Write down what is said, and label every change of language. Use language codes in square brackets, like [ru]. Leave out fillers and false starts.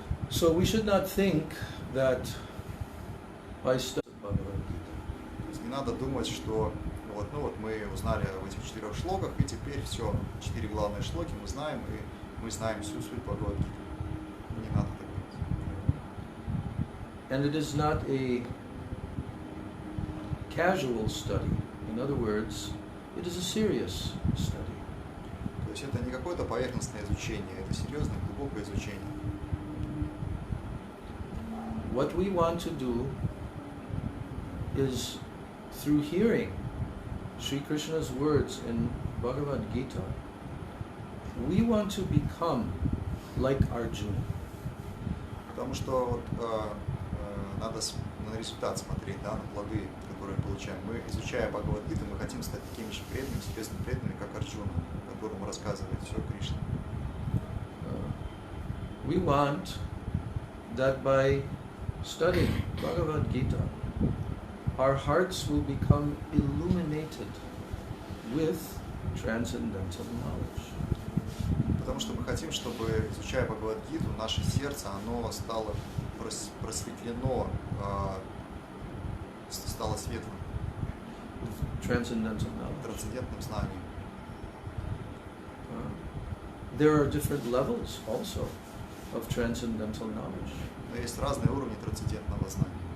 [en] So we should not think that by studying Bhagavad-Gita, [ru] То есть не надо думать, что мы узнали в этих 4 шлоках, и теперь все, 4 главные шлоки мы знаем, и мы знаем всю суть Бхагавад-гиты. Не надо так думать. [en] and it is not a casual study. In other words, it is a serious study. [ru] То есть это не какое-то поверхностное изучение, это серьезное, глубокое изучение. [en] What we want to do is, through hearing Sri Krishna's words in Bhagavad-Gita, we want to become like Arjuna. [ru] Потому что надо на результат смотреть, да, на плоды, которые получаем. Мы, изучая Бхагавад-гиту, мы хотим стать такими же преданными, серьезными преданными, как Арджуна, которому рассказывает все Кришна. [en] We want that by studying Bhagavad-Gita, our hearts will become illuminated with transcendental knowledge. [ru] Потому что мы хотим, чтобы, изучая Бхагавад-гиту, наше сердце, оно стало просветлено, стало светлым, [en] Transcendental knowledge. [ru] трансцендентным знанием. [en] There are different levels also of transcendental knowledge. [ru] Но есть разные уровни трансцендентного знания.